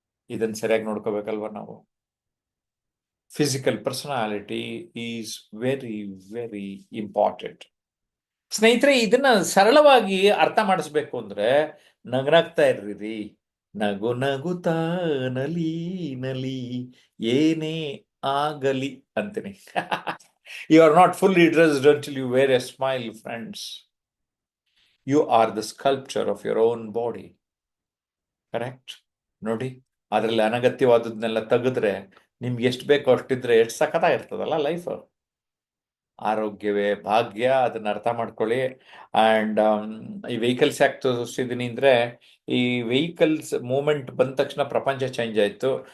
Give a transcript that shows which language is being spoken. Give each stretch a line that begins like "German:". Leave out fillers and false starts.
Kannada: ಇದನ್ನು ಸರಿಯಾಗಿ ನೋಡ್ಕೋಬೇಕಲ್ವ ನಾವು.
English: Physical personality is very very important.
Kannada: ಸ್ನೇಹಿತರೆ, ಇದನ್ನ ಸರಳವಾಗಿ ಅರ್ಥ ಮಾಡಿಸ್ಬೇಕು ಅಂದ್ರೆ, ನಗ್ನಾಗ್ತಾ ಇರ್ರಿ, ನಗು ನಗುತ್ತಾ ನಲಿ ನಲಿ ಏನೇ ಆಗಲಿ ಅಂತೀನಿ.
English: You are not fully dressed until you wear a smile, friends. You are the sculpture of your own body. Correct?
Kannada: ನೋಡಿ, ಅದರಲ್ಲಿ ಅನಗತ್ಯವಾದದ್ನೆಲ್ಲ ತೆಗೆದ್ರೆ ನಿಮ್ಗೆ ಎಷ್ಟು ಬೇಕೋ ಅಷ್ಟಿದ್ರೆ ಎಷ್ಟು ಸಖತ್ತಾಗಿರ್ತದಲ್ಲ ಲೈಫ್. ಆರೋಗ್ಯವೇ ಭಾಗ್ಯ, ಅದನ್ನ ಅರ್ಥ ಮಾಡ್ಕೊಳ್ಳಿ. ಆ್ಯಂಡ್ ಈ ವೆಹಿಕಲ್ಸ್ ಯಾಕೆ ತೋರಿಸ್ತಿದ್ದೀನಿ ಅಂದರೆ, ಈ ವೆಹಿಕಲ್ಸ್ ಮೂಮೆಂಟ್ ಬಂದ ತಕ್ಷಣ ಪ್ರಪಂಚ ಚೇಂಜ್ ಆಯಿತು.